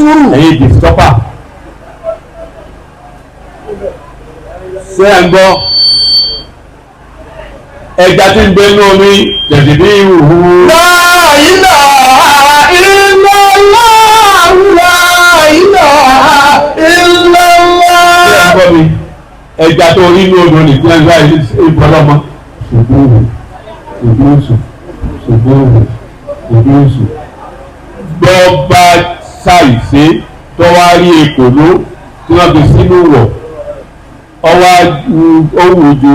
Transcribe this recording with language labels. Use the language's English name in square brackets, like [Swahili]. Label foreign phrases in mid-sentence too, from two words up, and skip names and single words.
[Yoruba] ẹ̀yin di stọ́pà ṣé ẹ̀ ń gbọ́ ẹja tí ń gbé inú omi tẹ̀sí bí ìhùhù. [Arabic] لا إله إلا الله، لا إله إلا الله. [Yoruba] ṣé ẹ̀ ń gbọ́ mi ẹja tó rí inú odò ní tíyẹnfà ìfọlọ́mọ ṣùgbọ́n gbọ́ bá ṣàìṣe tó wá rí èkòló tí wọ́n fi sínú wọ̀ ọwọ́ owó ju